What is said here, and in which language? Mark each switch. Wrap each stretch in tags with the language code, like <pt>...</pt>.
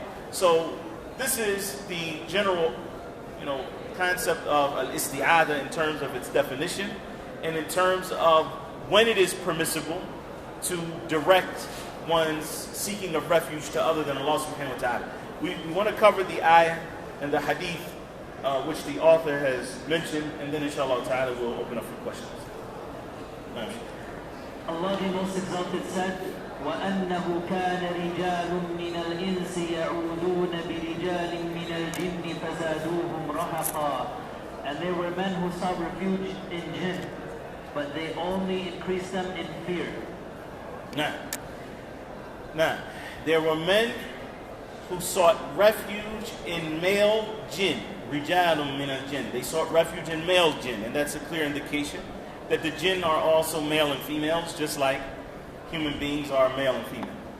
<en>So this is the general, concept of al-isti'adah in terms of its definition and in terms of when it is permissible to direct one's seeking of refuge to other than Allah subhanahu wa ta'ala. We want to cover the ayah and the hadith which the author has mentioned, and then inshallah ta'ala we'll open up for questions. Allah the Most Exalted said,</en> <ar>وَأَنَّهُ كَانَ رِجَالٌ مِّنَ الْإِنسِ يَعُودُونَ بِرِجَالٍ مِّنَ الْجِنِّ فَزَادُوهُمْ رَهَقًا.</ar> <en>And there were men who sought refuge in jinn, but they only increased them in fear. Now, there were men who sought refuge in male jinn,</en> <ar>rijalun min al-jinn.</ar> <en>They sought refuge in male jinn, and that's a clear indication that the jinn are also male and females, just like human beings are male and female.</en>